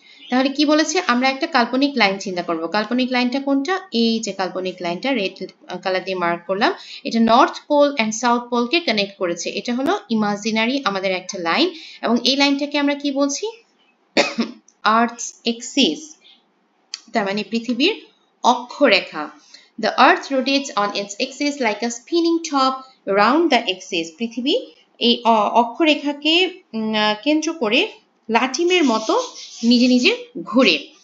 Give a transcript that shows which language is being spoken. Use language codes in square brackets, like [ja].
[bn] তাহলে কি বলেছে, আমরা একটা কাল্পনিক লাইন চিন্তা করব। কাল্পনিক লাইনটা কোনটা, এই যে কাল্পনিক লাইনটা রেড কালার দিয়ে মার্ক করলাম, এটা north pole and south পোলকে connect করেছে। এটা হলো ইমাজিনারি আমাদের একটা লাইন, এবং এই লাইনটাকে আমরা কি বলছি, আর্থস এক্সিস, তার মানে পৃথিবীর অক্ষরেখা। [en] The earth rotates on its axis like a spinning top around the axis. [bn] পৃথিবী এই অক্ষরেখাকে কেন্দ্র করে লাঠিমের মতো নিজে নিজে ঘুরে।